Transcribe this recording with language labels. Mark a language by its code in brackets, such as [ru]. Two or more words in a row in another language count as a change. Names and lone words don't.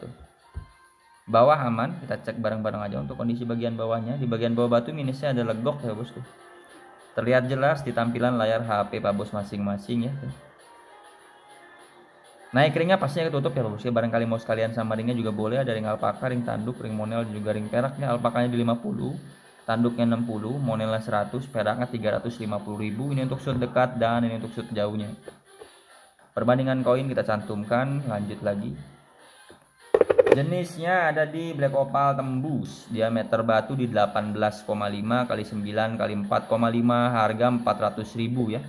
[id] Bawah aman, kita cek bareng-bareng aja untuk kondisi bagian bawahnya. Di bagian bawah batu minusnya ada legok ya bos tuh. Terlihat jelas di tampilan layar HP pak bos masing-masing ya tuh. Naik ringnya pastinya ketutup ya bos ya. Barangkali mau sekalian sama ringnya juga boleh. Ada ring alpaka, ring tanduk, ring monel, juga ring peraknya. Alpakanya di 50, tanduknya 60, monelnya 100, peraknya 350.000. Ini untuk shoot dekat dan ini untuk shoot jauhnya. Perbandingan koin kita cantumkan. Lanjut lagi. Jenisnya ada di [en] black opal [id] tembus. Diameter batu di 18,5 x 9 x 4,5, harga 400.000 ya.